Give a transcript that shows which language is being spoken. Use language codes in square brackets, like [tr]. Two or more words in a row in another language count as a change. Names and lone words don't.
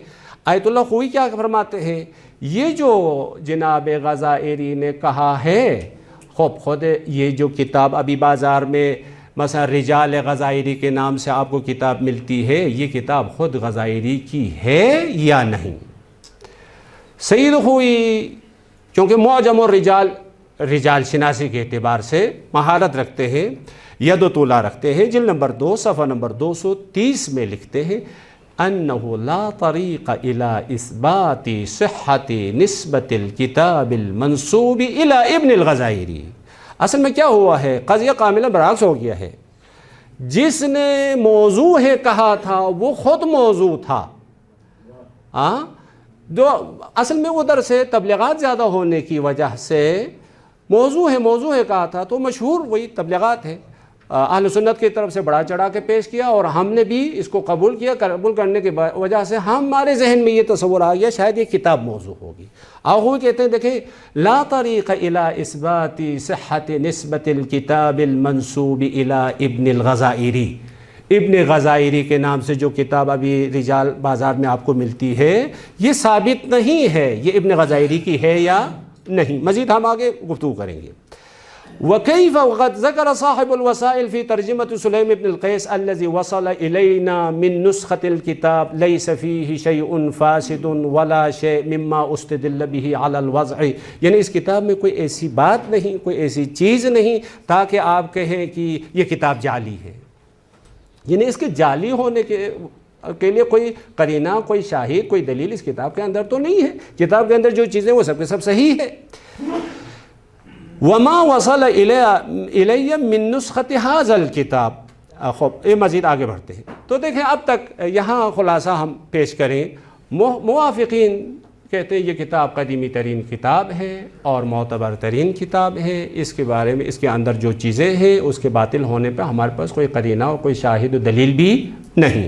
[ur] آیت اللہ خوئی کیا فرماتے ہیں؟ یہ جو جناب غزائری نے کہا ہے، خود یہ جو کتاب ابھی بازار میں مثلا رجال غزائری کے نام سے آپ کو کتاب ملتی ہے، یہ کتاب خود غزائری کی ہے یا نہیں؟ سید خوئی کیونکہ معجم الرجال، رجال شناسی کے اعتبار سے مہارت رکھتے ہیں، ید و طولہ رکھتے ہیں، جلد نمبر 2 صفحہ نمبر 230 میں لکھتے ہیں [ar] انہ لا طریق الی اثبات صحت نسبت الکتاب المنسوب الی ابن الغزائری. [ur] اصل میں کیا ہوا ہے، قضیہ کاملا برعکس ہو گیا ہے. جس نے موضوع ہے کہا تھا وہ خود موضوع تھا. اصل میں ادھر سے تبلیغات زیادہ ہونے کی وجہ سے موضوع ہے کہا تھا تو مشہور وہی تبلیغات ہے. اہل سنت کی طرف سے بڑا چڑھا کے پیش کیا اور ہم نے بھی اس کو قبول کیا. قبول کرنے کی وجہ سے ہمارے ذہن میں یہ تصور آ گیا شاید یہ کتاب موضوع ہوگی. وہ کہتے ہیں دیکھیں [ar] لا طریق الی اثبات صحت نسبت الکتاب المنسوب الی ابن الغزائری. [ur] ابن غزائری کے نام سے جو کتاب ابھی رجال بازار میں آپ کو ملتی ہے یہ ثابت نہیں ہے یہ ابن غزائری کی ہے یا نہیں. مزید ہم آگے گفتگو کریں گے. [ar] وكيف وقد ذكر صاحب الوسائل في ترجمة سليم بن القيس الذي وصل إلينا من نسخة الكتاب ليس فيه شيء فاسد ولا شيء مما استدل به على الوضع. [ur] یعنی اس کتاب میں کوئی ایسی بات نہیں، کوئی ایسی چیز نہیں تاکہ آپ کہیں کہ یہ کتاب جعلی ہے. یعنی اس کے جعلی ہونے کے لیے کوئی قرینہ، کوئی شاہد، کوئی دلیل اس کتاب کے اندر تو نہیں ہے. کتاب کے اندر جو چیزیں وہ سب کے سب صحیح ہے. [ar] وما وصل الی من نسخت هذا الکتاب. [ur] یہ مزید آگے بڑھتے ہیں تو دیکھیں اب تک یہاں خلاصہ ہم پیش کریں. موافقین کہتے ہیں یہ کتاب قدیمی ترین کتاب ہے اور معتبر ترین کتاب ہے. اس کے بارے میں اس کے اندر جو چیزیں ہیں اس کے باطل ہونے پہ ہمارے پاس کوئی قرینہ اور کوئی شاہد و دلیل بھی نہیں.